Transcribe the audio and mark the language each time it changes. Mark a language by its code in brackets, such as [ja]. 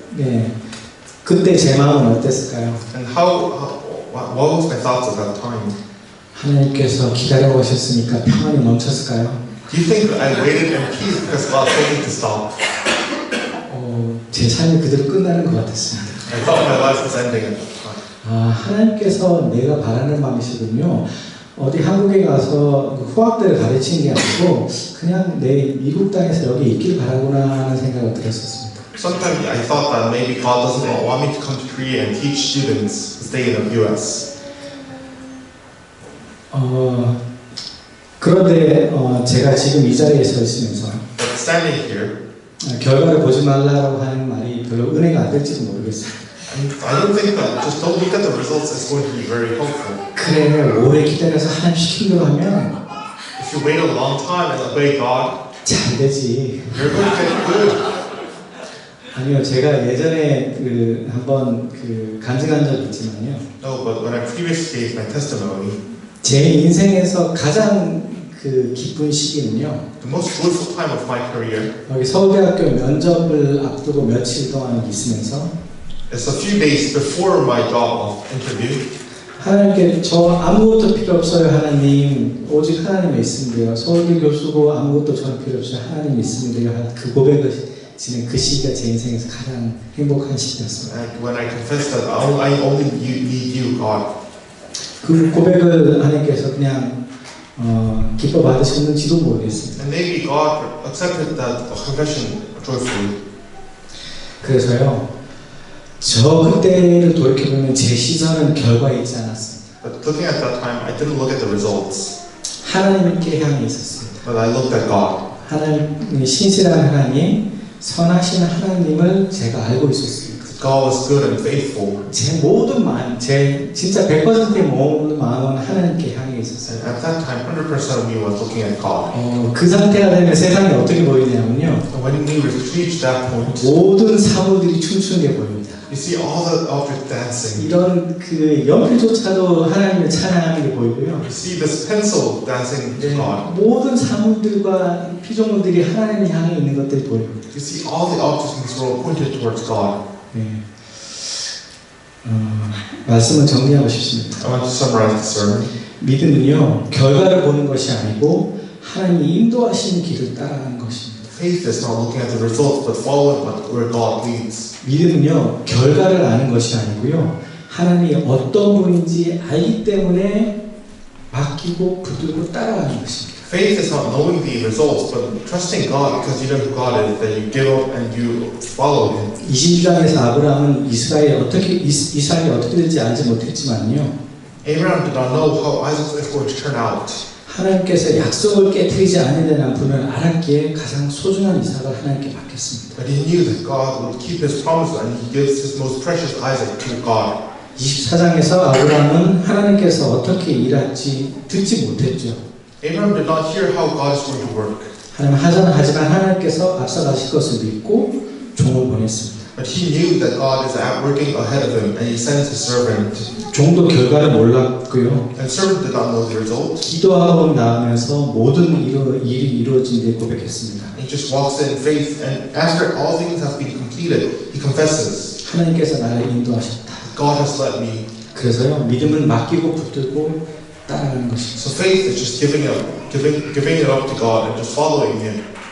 [ko] 네, 그때 제 마음은 어땠을까요? [en] And what was my thoughts at that time? [ko] 하나님께서 기다려 오셨으니까 평안이 멈췄을까요? [en] Do you think I waited in peace because God told me to stop? [ko] 제 삶이 그대로 끝나는 것 같았습니다. [en] I thought my life was ending at that time. [ko] 아, 하나님께서 내가 바라는 마음이시군요. 어디 한국에 가서 후학들을 가르치는 게 아니고 그냥 내 미국 땅에서 여기 있길 바라구나 하는 생각을 들었었습니다. [en] Sometimes I thought that maybe God doesn't want me to come to Korea and teach students to stay in the U.S. [ko] 그런데 제가 지금 이 자리에 서 있으면서 [en] But standing here, [ko] 결과를 보지 말라고 하는 말이 별로 은혜가 안 될지도 모르겠어요. [en] I don't think that just don't look at the results is going to be very helpful. [ko] 그래, 오래 기다려서 하나님 시킨 대로 하면 [en] If you wait a long time and obey God, [ko] 잘 되지. [en] you're going to get good. [ko] 아니요, 제가 예전에 한번 간증한 적이 있지만요. [en] No, but when I previously gave my testimony, [ko] 제 인생에서 가장 기쁜 시기는요. [en] the most joyful time of my career [ko] 여기 서울대학교 면접을 앞두고 며칠 동안 있으면서 [en] is a few days before my job interview. [ko] 하나님께 저 아무것도 필요 없어요 하나님 오직 하나님이 있으면요 서울대 교수고 아무것도 저는 필요 없어요 하나님이 있으면요 그 고백을 지낸 그 시기가 제 인생에서 가장 행복한 시기였습니다. [en] And when I confessed that I only need you, God. [ko] 그 고백을 하나님께서 그냥 기뻐 받으셨는지도 모르겠습니다. [en] And maybe God accepted that confession joyfully. [ko] 그래서요, 저 그때를 돌이켜보면 제 시선은 결과에 있지 않았습니다. [en] But looking at that time, I didn't look at the results. [ko] 하나님께 향해 있었습니다. [en] But I looked at God. [ko] 하나님, 신실한 하나님, 선하신 하나님을 제가 알고 있었습니다. [en] God was good and faithful. [ko] 제 모든 마음, 제 진짜 100%의 모든 마음은 하나님께 향해 있었어요. [en] And at that time, 100% of me was looking at God. [ko] 그 상태가 되면 세상이 어떻게 보이냐면요. [en] And when we reached that point, [ko] 모든 사물들이 춤추는 게 보입니다. [en] you see all the objects dancing. [ko] 이런 연필조차도 하나님을 찬양하는 게 보이고요. [en] You see this pencil dancing to God. [ko] 모든 사물들과 피조물들이 하나님을 향해 있는 것들이 보입니다. [en] You see all the objects in this world pointed towards God. [ko] 네. 말씀을 정리하고 싶습니다. [en] I want to summarize the sermon. [ko] 믿음은요, 결과를 보는 것이 아니고 하나님이 인도하시는 길을 따라가는 것입니다. [en] Faith is not looking at the results, but following where God leads. [ko] 믿음은요, 결과를 아는 것이 아니고요, 하나님이 어떤 분인지 알기 때문에 맡기고 붙들고 따라가는 것입니다. [en] Faith is not knowing the results, but trusting God because you know who God is, that you give up and you follow Him. [ko] 22장에서 아브라함은 이스라엘이 어떻게 될지 알지 못했지만요. [en] Abraham did not know how Isaac is going to turn out. [ko] 하나님께서 약속을 깨뜨리지 않으려는 분을 알았기에 가장 소중한 이삭을 하나님께 맡겼습니다. [en] But he knew that God would keep His promise, and He gives His most precious Isaac to God. [ko] 24장에서 아브라함은 하나님께서 어떻게 일할지 듣지 못했죠. [en] Abraham did not hear how God is going to work. [ko] 하나님 하지만 하나님께서 앞서가실 것을 믿고 종을 보냈습니다. [en] But he knew that God is working ahead of him, and he sends his servant. [ko] 종도 결과를 몰랐고요. [en] And servant did not know the result. [ko] 기도하고 나오면서 모든 일이 이루어진 데 고백했습니다. [en] He just walks in faith, and after all things have been completed, he confesses. [ko] 하나님께서 나를 인도하셨다. [en] God has led me. [ko] 그래서요, 믿음은 맡기고 붙들고 따라가는 것입니다. [en] So faith is just giving it up to God and just following Him.